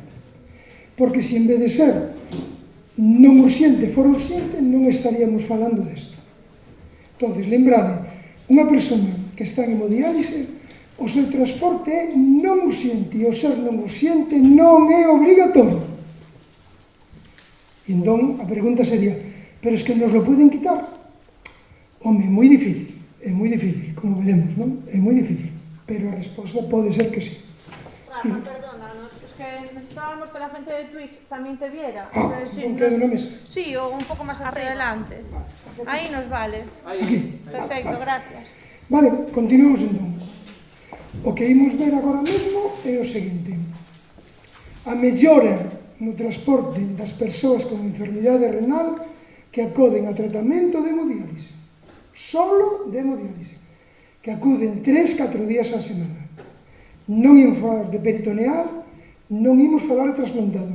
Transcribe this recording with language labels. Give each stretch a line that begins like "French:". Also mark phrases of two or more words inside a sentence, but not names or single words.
Galician: Porque se en vez de ser non urxente fora urxente, non estaríamos falando desto. Entón, lembrade, unha persona que está en hemodiálise, o seu transporte é non urxente, e o ser non urxente non é obrigatorio. E entón, a pregunta sería,
Spanish: pero es que nos lo pueden quitar?
Galician: Home, é moi difícil, como veremos, non? É moi difícil, pero a resposta pode ser que sí. Rafa,
Spanish: perdónanos, es que necesitábamos que la gente de Twitch también te viera.
Galician: Un quedo na mesa.
Spanish: Sí, o un poco más hacia adelante. Ahí nos vale. Aquí. Perfecto, gracias.
Galician: Vale, continuamos entón. O que imos ver agora mesmo é o seguinte. A mellora no transporte das persoas con enfermidade renal que acoden a tratamento de hemodiálise. Solo de hemodiálise. Que acuden 3-4 días á semana. Non imos falar de peritoneal, non imos falar de trasplantados.